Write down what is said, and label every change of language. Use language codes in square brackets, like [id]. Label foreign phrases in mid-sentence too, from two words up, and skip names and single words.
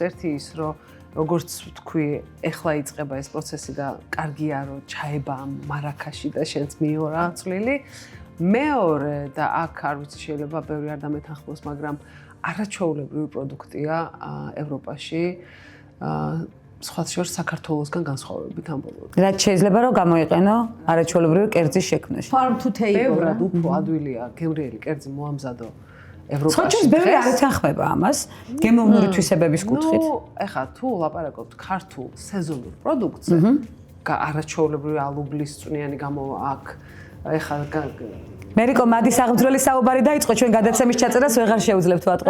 [ka] ერთი ის, რომ როგორც თქვი, ეხლა იწყება ეს პროცესი და კარგია, რომ ჩაება ამ მარაკაში და შენც მიიღო რაღაც წვლილი. მეორე და აქ არ ვიცი შეიძლება ბევრი არ დამეთანხმოს, მაგრამ არაჩვეულებრივი პროდუქტია ევროპაში. სხვათა შორის საქართველოსგან განსხვავებით ამ ბოლოდან. რაც შეიძლება რომ გამოიყენო არაჩვეულებრივი კერძის შექმნაში. [en] Farm to table. [ka] ბევრად უფრო ადვილია გემრიელი კერძი მოამზადო ევროპაში. სხვა შორის ბევრი არ ეთანხმება ამას გემოვნური თვისებების კუთხით. ნუ, ეხლა თუ ლაპარაკობთ ქართულ სეზონურ პროდუქტზე, არაჩვეულებრივი ალუბლის წვნიანი გამოვა აქ. ეხლა მერიკო, მადის აღძვრელი საუბარი დაიწყო, ჩვენ გადაცემის ჩაწერას ვეღარ შევძლებთ ვატყობ.